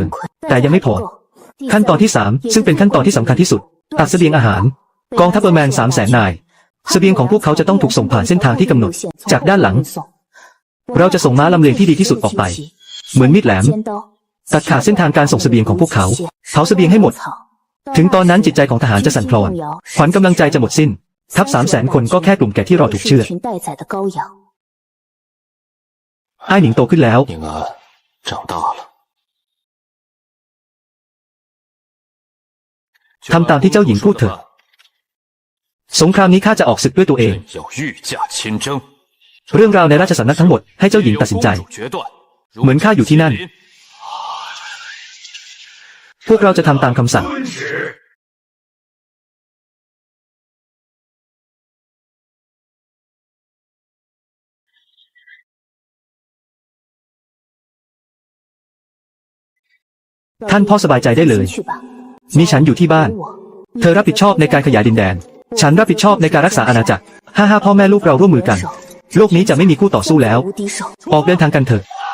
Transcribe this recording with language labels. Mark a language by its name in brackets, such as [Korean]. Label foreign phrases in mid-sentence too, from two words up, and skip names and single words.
[Thai] แต่ยังไม่พอขั้นตอนที่3ซึ่งเป็นขั้นตอนที่สำคัญที่สุดตัดเสบียงอาหารกองทัพเบอร์แมน300,000 นายเสบียงของพวกเขาจะต้องถูกส่งผ่านเส้นทางที่กำหนดจากด้านหลังเราจะส่งม้าลำเลียงที่ดีที่สุดออกไปเหมือนมีดแหลมตัดขาดเส้นทางการส่งเสบียงของพวกเขาเผาเสบียงให้หมดถึงตอนนั้นจิตใจของทหารจะสั่นคลอนขวัญกำลังใจจะหมดสิ้นทัพ300,000 คนก็แค่กลุ่มแกะที่รอถูกเชือดอ้ายหนิงโตขึ้นแล้ว [Chinese] 宁安长大了 [Thai] ทำตามที่เจ้าหญิงพูดเถอะสงครามนี้ข้าจะออกศึกด้วยตัวเอง [Chinese] 要御驾亲征 [Thai] เรื่องราวในราชสำนักทั้งหมดให้เจ้าหญิงตัดสินใจเหมือนข้าอยู่ที่นั่นพวกเราจะทำตามคำสั่ง ท่านพ่อสบายใจได้เลยมีฉันอยู่ที่บ้านเธอรับผิดชอบในการขยายดินแดนฉันรับผิดชอบในการรักษาอาณาจักร5พ่อแม่ลูกเราร่วมมือกันโลกนี้จะไม่มีคู่ต่อสู้แล้วออกเดินทางกันเถอะ